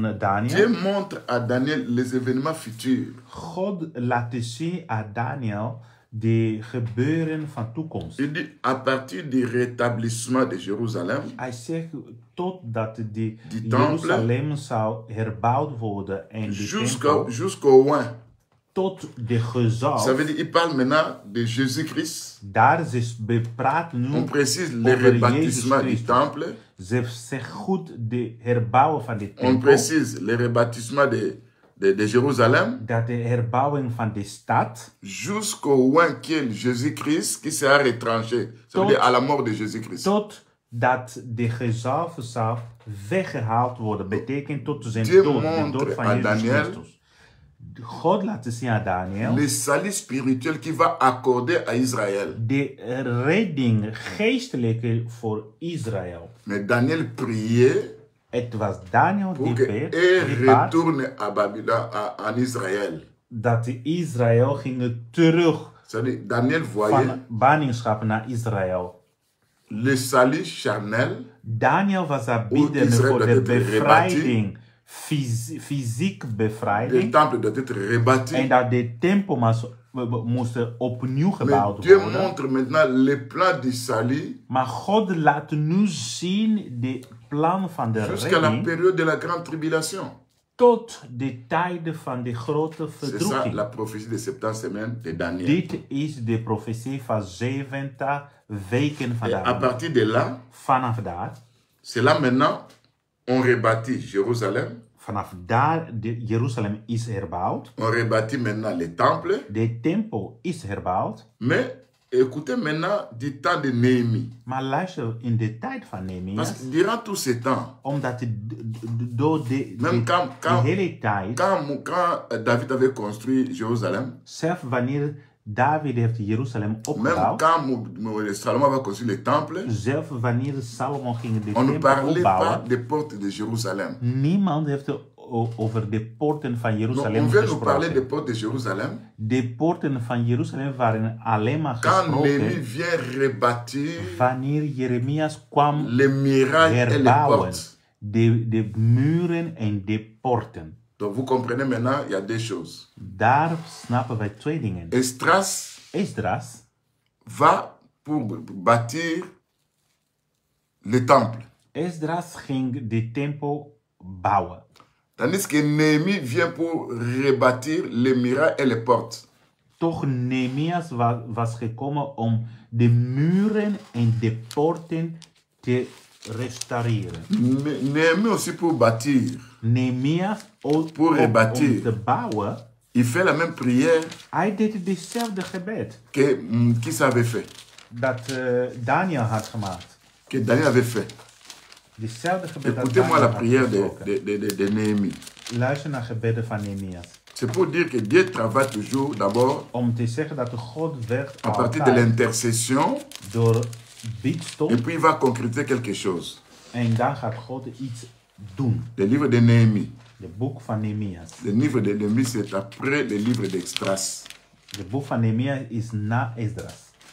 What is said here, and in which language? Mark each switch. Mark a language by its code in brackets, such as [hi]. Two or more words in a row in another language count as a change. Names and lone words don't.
[fr] Dieu [nl] Daniel. [fr] montre à Daniel les événements futurs. [nl] God laat zien aan Daniel de gebeuren van toekomst. [fr] Il dit à partir du rétablissement de Jérusalem, [nl] Hij zegt totdat de [fr] temple, [nl] Jeruzalem zou herbouwd worden en de tempel [fr] jusqu'au oint. [nl] tot de gezalf. [fr] Ça veut dire il parle maintenant de Jésus-Christ. [nl] Daar ze praten nu [fr] On précise le [nl] over [fr] rebâtissement du [nl] Jezus [fr] temple. [nl] Ze zegt goed de herbouwen van de [fr] On [nl] tempel. [fr] précise le rebâtissement de Jérusalem. [nl] Dat de herbouwing van de stad. [fr] Jusqu'au oint qui est Jésus-Christ qui sera retranché. Ça veut dire à la mort de Jésus-Christ. [nl] Totdat de gezalfde zou weggehaald worden. Betekent tot zijn [fr] Dieu [nl] dood. De [fr] montre [nl] dood van [fr] à [nl] Jezus [fr] Daniel [nl] Christus. God laat zien aan Daniel. [fr] le salut spirituel qu'il va accorder à Israël. [nl] De redding geestelijke voor Israël. [fr] Mais Daniel priait [nl] Het was Daniel [fr] pour [nl] die [fr] que [nl] bad [fr] retourne à Babylone, [nl] en Israël. dat de Israël ging terug [fr] C'est-à-dire, Daniel voyait [nl] van ballingschap naar Israël. [fr] le salut charnel. [nl] Daniel was daar Hoe bieden Israël voor dat de het bevrijding, fysiek [fr] Le [nl] bevrijding. [fr] temple doit être rebâti. [nl] En dat de tempel moest opnieuw [fr] Mais [nl] gebouwd [fr] Dieu [nl] worden. [fr] montre maintenant le plan du salut [nl] Maar God laat nu zien de plan van de [fr] jusqu'à la [nl] redding [fr] période de la grande tribulation. [nl] tot de tijden van de grote [fr] C'est ça [nl] verdrukking. [fr] la prophétie de 70 semaines de Daniel. [nl] Dit is de profetie van 70 weken van [fr] Et à [nl] Daniel. [fr] partir de là, [nl] Vanaf daar, [fr] c'est là maintenant, on rebâtit Jérusalem. [nl] vanaf daar, Jeruzalem is herbouwd. [fr] On rebâtit maintenant les temples. [nl] De tempel is herbouwd. [fr] Mais écoutez maintenant du temps de Néhémie. [nl] Maar luister, in de tijd van [fr] Parce [nl] Nehemias, [fr] que durant tout ce temps, [nl] omdat door de [fr] même [nl] hele tijd, [fr] quand David avait construit Jérusalem, [nl] zelfs wanneer David heeft Jeruzalem [fr] Même [nl] opgebouwd. [fr] quand Salomon va construire le temple, [nl] Zelfs wanneer Salomo ging de [fr] on ne [nl] tempel [fr] parlait pas [nl] opbouwen, [fr] des portes de Jérusalem. [nl] niemand heeft over de poorten van [fr] Non, [nl] Jeruzalem [fr] on vient nous parler des [nl] gesproken. [fr] portes de Jérusalem. [nl] De poorten van Jeruzalem waren alleen maar [fr] Quand Néhémie [nl] gesproken [fr] vient rebâtir [nl] wanneer Jeremias kwam [fr] les murailles et les [nl] herbouwen. [fr] portes. [nl] De muren en de poorten. [fr] Donc vous comprenez maintenant, il y a deux choses. [nl] Daar snappen wij twee dingen. [fr] Esdras Va pour bâtir le temple. [nl] Esdras ging de tempel bouwen. [fr] Tandis que Néhémie vient pour rebâtir les murailles et les portes. [nl] Toch Nehemias was gekomen om de muren en de poorten te restaureren. [fr] Néhémie aussi pour bâtir. [nl] Nehemias ook [fr] Pour [nl] om [fr] rebâtir. [nl] te bouwen. [fr] Il fait la même prière [nl] Hij deed dezelfde gebed [fr] que qui ça avait fait, [nl] dat Daniel had gemaakt. [fr] que Daniel avait fait. [nl] Dezelfde gebed dat [fr] Écoutez-moi la [nl] Daniel had [fr] prière [nl] gesproken. [fr] de Néhémie. [nl] Luister naar gebedden van Nehemias. [fr] C'est pour dire que Dieu travaille toujours d'abord [nl] Om te zeggen dat God werkt [fr] à partir de [nl] altijd [fr] l'intercession [nl] door bidstom. [fr] et puis il va concrétiser quelque chose. [nl] En dan gaat God iets doen. [fr] Le livre de Néhémie. [nl] De boek van Nehemias. [fr] Le livre de Néhémie, c'est après le livre d'Extras. [nl] De boek van Nehemias is na Esdras.